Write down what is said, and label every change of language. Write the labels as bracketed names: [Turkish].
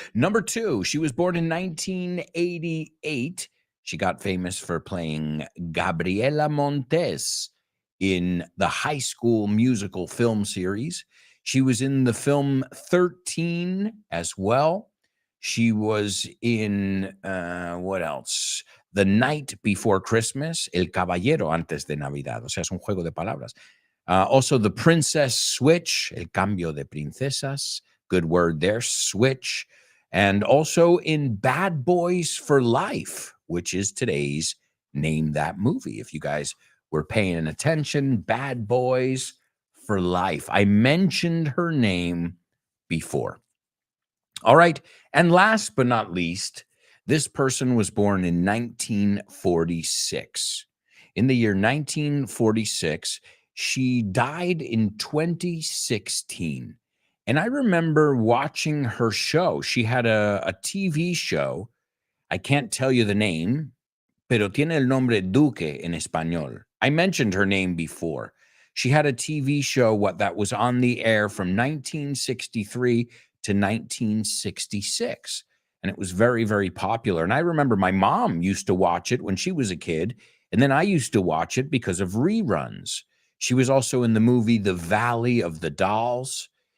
[English] Number 2, she was born in 1988. She got famous for playing Gabriela Montes in the High School Musical film series. She was in the film 13 as well. She was in, what else? [Spanish] The Night Before Christmas, El Caballero Antes de Navidad. O sea, es un juego de palabras. [English] Also, The Princess Switch, El Cambio de Princesas. Good word there, switch. And also in Bad Boys for Life, which is today's Name That Movie. If you guys were paying attention, Bad Boys for Life. I mentioned her name before. All right. And last but not least, this person was born in 1946. In the year 1946, She died in 2016. And I remember watching her show. She had a TV show. I can't tell you the name, [Spanish] pero tiene el nombre Duque en español. [English] I mentioned her name before. She had a TV show that was on the air from 1963 to 1966. And it was very, very popular. And I remember my mom used to watch it when she was a kid. And then I used to watch it because of reruns. She was also in the movie The Valley of the Dolls.